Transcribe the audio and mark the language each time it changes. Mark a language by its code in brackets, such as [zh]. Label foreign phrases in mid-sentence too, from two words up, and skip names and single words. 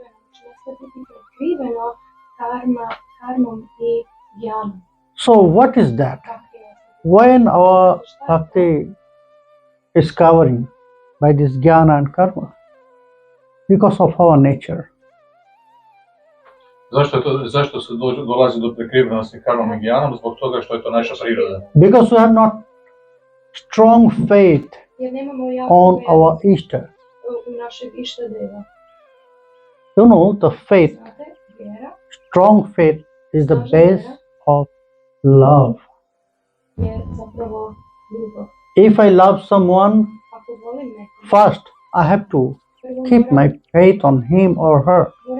[en] So what is that? When our bhakti is covering by this jnana and karma? Because of our nature. [sr] Zašto se dolazi do prekrivenosti karmom i gjanom? Zbog toga što je to naša priroda. [en] Because we have not strong faith on our Ishta. You know, the faith, strong faith is the base of love. If I love someone, first I have to keep my faith on him or her.